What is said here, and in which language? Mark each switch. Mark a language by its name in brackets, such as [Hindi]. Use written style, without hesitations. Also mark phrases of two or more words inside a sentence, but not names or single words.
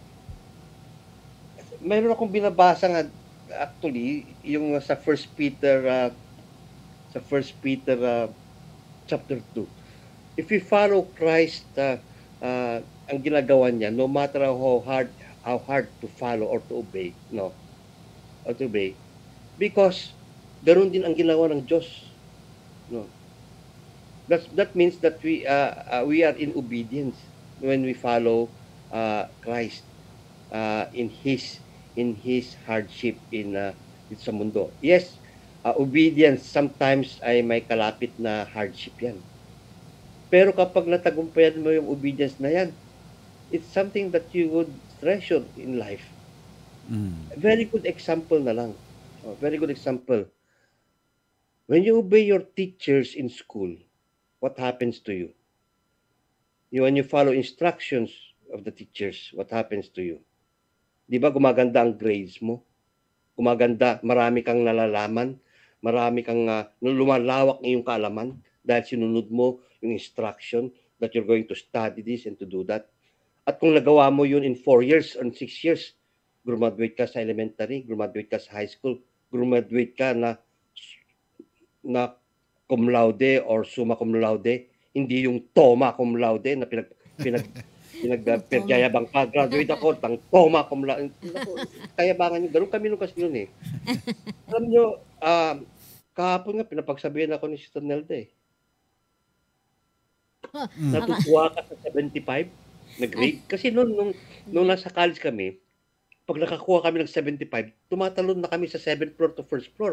[Filipino] Mayroon akong binabasa nga, actually, yung sa 1 Peter chapter 2. [English] If we follow Christ, [Filipino] ang ginagawa niya, [English] no matter how hard to follow or to obey, no, or to obey, because [Filipino] ganoon din ang ginawa ng Diyos, [English] no. That means that we are in obedience when we follow Christ in His hardship [Filipino] sa mundo. [English] Yes, obedience sometimes [Filipino] ay may kalapit na hardship yan. Pero kapag natagumpayan mo yung obedience na yan, [English] it's something that you would treasure in life. Very good example [Filipino] na lang. [English] Very good example. When you obey your teachers in school, what happens to you? When you follow instructions of the teachers, what happens to you? [Filipino] Di ba gumaganda ang grades mo? Gumaganda, marami kang nalalaman, marami kang lumalawak ng iyong kaalaman dahil sinunod mo yung [English] instruction that you're going to study this and to do that. [Filipino] At kung nagawa mo yun [English] in 4 years or 6 years, [Filipino] graduate ka sa elementary, graduate ka sa high school, graduate ka na [Latin] cum laude [Filipino] or [Latin] summa cum laude, [Filipino] hindi yung toma [Latin] cum laude [Filipino] na pinagyayabang ka. Graduate ako, tang toma [Latin] cum laude. [Filipino] Kayabangan nyo. Ganun kami nung kasi yun eh. Alam nyo, kahapon nga, pinapagsabihan ako ni Sister Nelda eh. Natutuwa ka sa 75 na grade. Kasi nung nasa college kami, pag nakakuha kami ng 75, tumatalon na kami sa [English] 7th floor to 1st floor.